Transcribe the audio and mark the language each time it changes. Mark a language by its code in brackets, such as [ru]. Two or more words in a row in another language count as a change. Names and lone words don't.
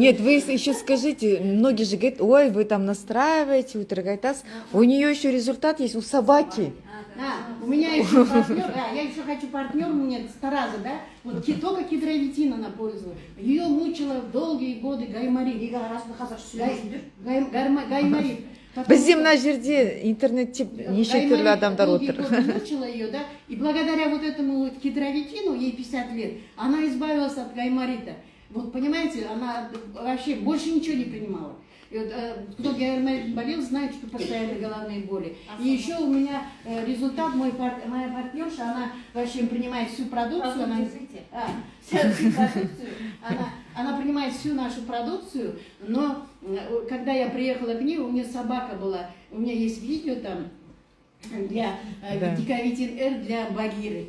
[ru] Нет, вы еще скажите, многие же говорят, ой, вы там настраиваете, утрагайтас. У нее еще результат есть у собаки. У меня еще партнер, я еще хочу партнер, у меня Тараза, да, вот только кедровитин она пользовалась. Ее мучила долгие годы гайморит. Гайморит. [kk] Бізде мына жерде интернетте неше түрлі адамдар отыр. [ru] Мучила ее, да, и благодаря вот этому вот кедровитину, ей 50 лет, она избавилась от гайморита. Вот понимаете, она вообще больше ничего не принимала. И вот, кто гайморит болел, знает, что постоянно головные боли. И еще у меня результат, моя партнерша, она вообще принимает всю продукцию, она принимает всю нашу продукцию, но когда я приехала к ней, у меня собака была, у меня есть видео там, для Дикавитин Р для Багиры.